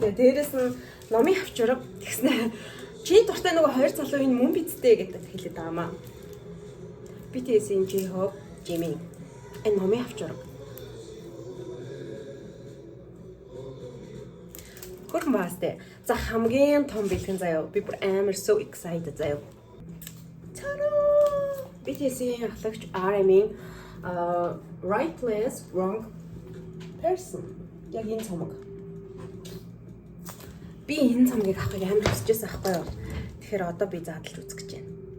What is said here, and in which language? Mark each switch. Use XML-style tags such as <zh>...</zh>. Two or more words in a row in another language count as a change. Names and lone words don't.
<mn>Тэгээд дээрэс нь номын авчурга тэгснэ. Чи дуртай нөгөө хоёр залуу энэ мөн бидтэй гэдэг хэлээд байгаа маа. BTS-ийн J-Hope, Jimin. Энэ номын авчурга. Хөрхөн баастай. За хамгийн том бэлгэн заяа. Би бүр амар</mn> <en>so excited</en> <mn>заяа. Тараа! BTS-ийн ахлагч RM-ийн Right Place, Wrong Person. Яг энэ цомог. Би энэ цомгийг авахыг амар хүсэжсэн аахгүй юу. Тэгэхээр одоо би задлж үзэх гэж байна.</mn>